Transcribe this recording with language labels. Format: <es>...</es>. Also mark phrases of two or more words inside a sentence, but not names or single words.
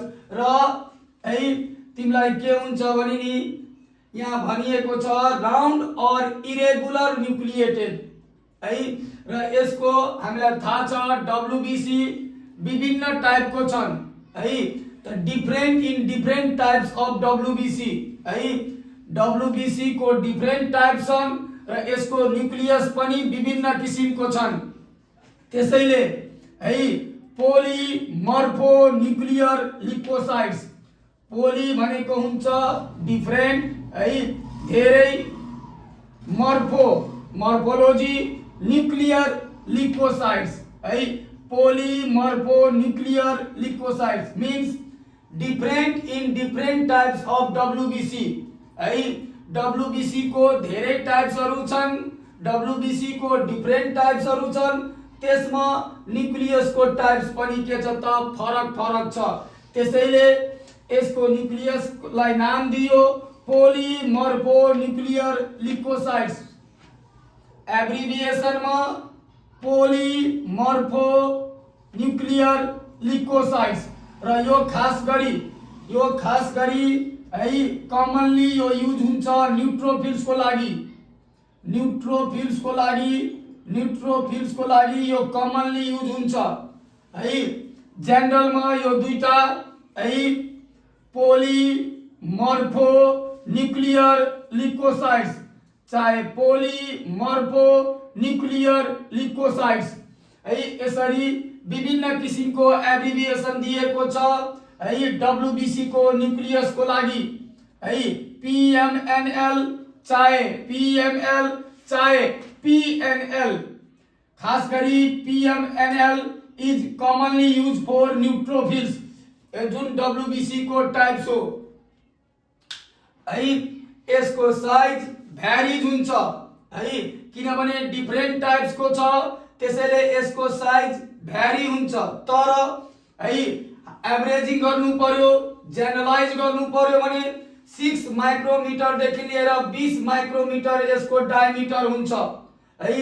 <ne>र है तिमीलाई के हुन्छ भने नि यहाँ भनिएको छ राउन्ड और</ne> <en>irregular nucleated</en> <ne>है। र यसको हामीलाई थाहा छ डब्ल्युबीसी विभिन्न टाइपको छन् है। त</ne> <en>different in different types of WBC</en> <ne>है। डब्ल्युबीसी को</ne> <en>different types</en> <ne>छन् र यसको न्यूक्लियस पनि विभिन्न किसिमको छन्। त्यसैले है</ne> <en>polymorpho nuclear leucocytes,</en> <ne>पोली भनेको हुन्छ डिफरेंट है धेरै,</ne> <en>morpho morphology nuclear leucocytes</en> <ne>है।</ne> <en>polymorpho nuclear leucocytes means different in different types of WBC है।</en> <ne>डब्ल्युबीसी को धेरै टाइप्सहरु छन्, डब्ल्युबीसी को डिफरेंट टाइप्सहरु छन्। त्यसमा न्यूक्लियस को टाइप्स पनि के छ त फरक फरक छ। त्यसैले यसको न्यूक्लियस लाई नाम दियो</ne> <en>polymorpho nuclear leucocytes. abbreviation में polymorpho nuclear leucocytes।</en> <ne>र यो खास गरी है कमनली यो युज हुन्छ न्यूट्रोफिल्स को लागि यो</ne> <en>commonly use</en> <ne>हुन्छ है। जनरल में यो दुईटा है</ne> <en>polymorpho nuclear leucocytes</en> <ne>चाहे</ne> <en>polymorpho nuclear leucocytes</en> <ne>है। यसरी विभिन्न किसिमको एब्रिविएशन दिएको छ है डब्ल्युबीसी को न्यूक्लियस को लागि है। पीएमएनएल चाहे पीएमएल चाहे पीएनएल। खास गरी</ne> <en>PMNL is commonly use for neutrophils</en> <ne>जुन डब्ल्युबीसी को टाइप्स हो है। यसको साइज भ्यारिज हुन्छ है किनभने</ne> <en>different types</en> <ne>को छ, त्यसैले यसको साइज भ्यारी हुन्छ। तर है एभरेजिङ गर्नु पर्यो, जेनरलाइज गर्नु पर्यो भने 6 माइक्रोमिटर देखि लिएर 20 माइक्रोमिटर यसको डायमिटर हुन्छ है।</ne>